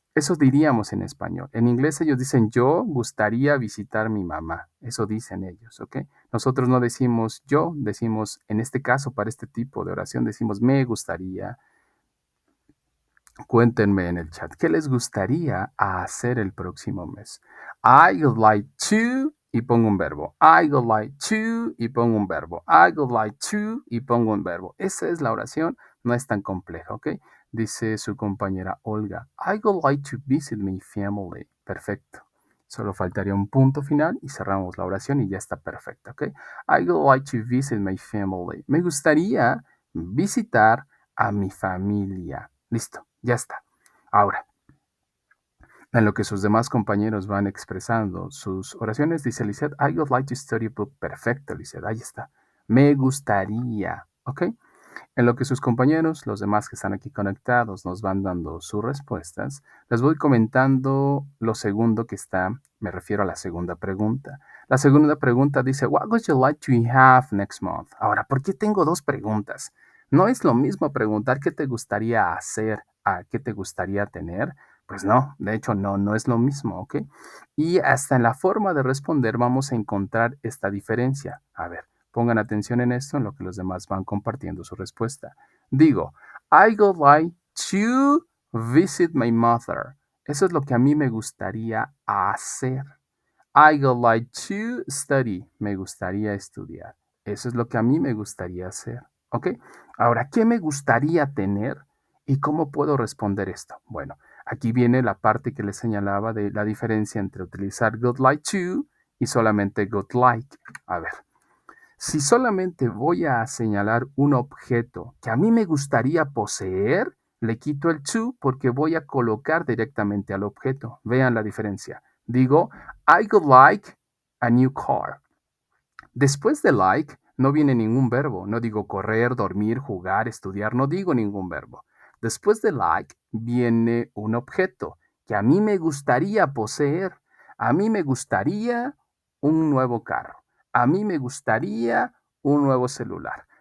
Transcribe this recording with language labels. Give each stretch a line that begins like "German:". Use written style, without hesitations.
Spanish: Eso diríamos en español. En inglés ellos dicen, yo gustaría visitar a mi mamá. Eso dicen ellos, ¿ok? Nosotros no decimos yo, decimos, en este caso, para este tipo de oración, decimos, me gustaría. Cuéntenme en el chat, ¿qué les gustaría hacer el próximo mes? I would like to y pongo un verbo. I would like to y pongo un verbo. I would like to y pongo un verbo. Esa es la oración, no es tan compleja, ¿ok? Dice su compañera Olga,
English: I would like to visit my family.
Spanish: Perfecto. Solo faltaría un punto final y cerramos la oración y ya está perfecta, ¿ok?
English: I would like to visit my family.
Spanish: Me gustaría visitar a mi familia. Listo, ya está. Ahora, en lo que sus demás compañeros van expresando sus oraciones, dice Lisette,
English: I would like to study a book.
Spanish: Perfecto, Lisette, ahí está. Me gustaría, ¿ok? En lo que sus compañeros, los demás que están aquí conectados, nos van dando sus respuestas, les voy comentando lo segundo que está, me refiero a la segunda pregunta. La segunda pregunta dice,
English: What would you like to have next month?
Spanish: Ahora, ¿por qué tengo dos preguntas? No es lo mismo preguntar qué te gustaría hacer a qué te gustaría tener. Pues no, de hecho no es lo mismo, ¿ok? Y hasta en la forma de responder vamos a encontrar esta diferencia. A ver. Pongan atención en esto, en lo que los demás van compartiendo su respuesta.
English: Digo, I would like to visit my mother.
Spanish: Eso es lo que a mí me gustaría hacer.
English: I would like to study.
Spanish: Me gustaría estudiar. Eso es lo que a mí me gustaría hacer. ¿Ok? Ahora, ¿qué me gustaría tener? ¿Y cómo puedo responder esto? Bueno, aquí viene la parte que les señalaba de la diferencia entre utilizar would like to y solamente would like. A ver. Si solamente voy a señalar un objeto que a mí me gustaría poseer, le quito el to porque voy a colocar directamente al objeto. Vean la diferencia.
English: Digo, I would like a new car.
Spanish: Después de like no viene ningún verbo. No digo correr, dormir, jugar, estudiar. No digo ningún verbo. Después de like viene un objeto que a mí me gustaría poseer. A mí me gustaría un nuevo carro. A mí me gustaría un nuevo celular.